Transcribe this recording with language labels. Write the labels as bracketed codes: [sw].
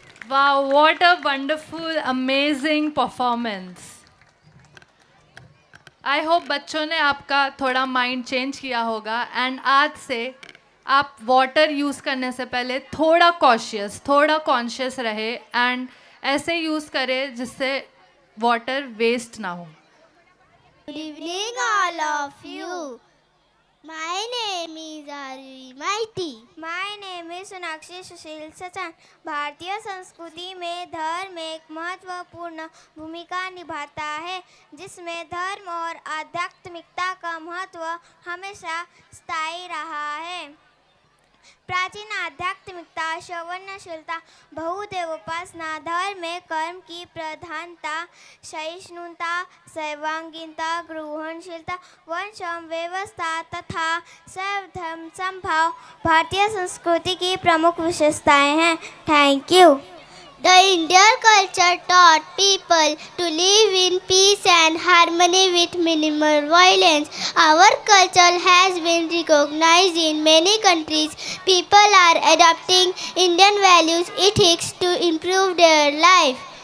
[en] Wow, what a wonderful, amazing performance. I hope [hi] बच्चों ने आपका थोड़ा माइंड चेंज किया होगा एंड आज से आप वाटर यूज़ करने से पहले थोड़ा कॉशियस, थोड़ा कॉन्शियस रहे एंड ऐसे यूज़ करें जिससे वाटर वेस्ट ना हो। [en] Good evening, all of you. My name is Arvi Maiti. My name is Sonakshi Sushil Sachan. [hi] भारतीय संस्कृति में धर्म एक महत्वपूर्ण भूमिका निभाता है, जिसमें धर्म और आध्यात्मिकता का महत्व हमेशा स्थायी रहा है। प्राचीन आध्यात्मिकता, श्रवणशीलता, बहुदेव उपासना, धर्म में कर्म की प्रधानता, सहिष्णुता, सर्वांगीणता, ग्रहणशीलता, वर्णक्षम व्यवस्था तथा सर्वधर्म समभाव भारतीय संस्कृति की प्रमुख विशेषताएं हैं। [en] Thank you. The Indian culture taught people to live in peace and harmony with minimal violence. Our culture has been recognized in many countries. People are adopting Indian values, ethics to improve their life.